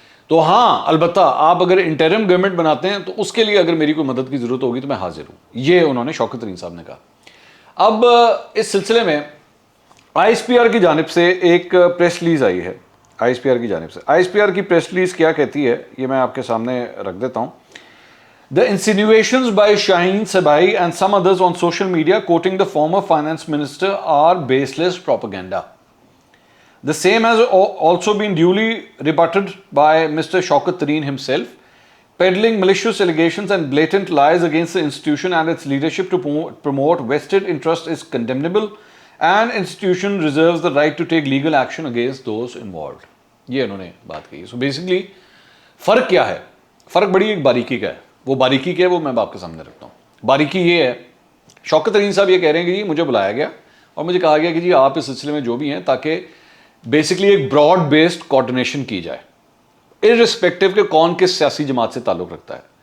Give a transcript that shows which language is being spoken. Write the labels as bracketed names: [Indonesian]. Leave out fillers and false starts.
[Urdu] تو ہاں البتہ آپ اگر انٹرم گورنمنٹ بناتے ہیں تو اس کے لیے اگر میری کوئی مدد کی ضرورت ہوگی تو میں حاضر ہوں, یہ انہوں نے شوکت ترین صاحب نے کہا. اب اس سلسلے میں آئی ایس پی آر کی جانب سے ایک پریس ریلیز آئی ہے, آئی ایس پی آر کی جانب سے. آئی ایس پی آر کی پریس ریلیز کیا کہتی ہے یہ میں آپ کے سامنے رکھ دیتا ہوں. [English] The insinuations by Shaheen Sabai and some others on social media quoting the former finance minister are baseless propaganda. The same has also been duly rebutted by Mr. Shaukat Tareen himself. Peddling malicious allegations and blatant lies against the institution and its leadership to promote vested interest is condemnable, and institution reserves the right to take legal action against those involved. [Urdu] یہ انہوں نے بات کہی. [English] So basically [Urdu] فرق کیا ہے؟ فرق بڑی ایک باریکی کا ہے. وہ باریکی کیا ہے وہ میں آپ کے سامنے رکھتا ہوں. باریکی یہ ہے, شوکت ترین صاحب یہ کہہ رہے ہیں کہ جی مجھے بلایا گیا اور مجھے کہا گیا کہ جی آپ اس سلسلے میں جو بھی ہیں تاکہ بیسکلی ایک براڈ بیسڈ کوارڈینیشن کی جائے ارسپیکٹو کہ کون کس سیاسی جماعت سے تعلق رکھتا ہے.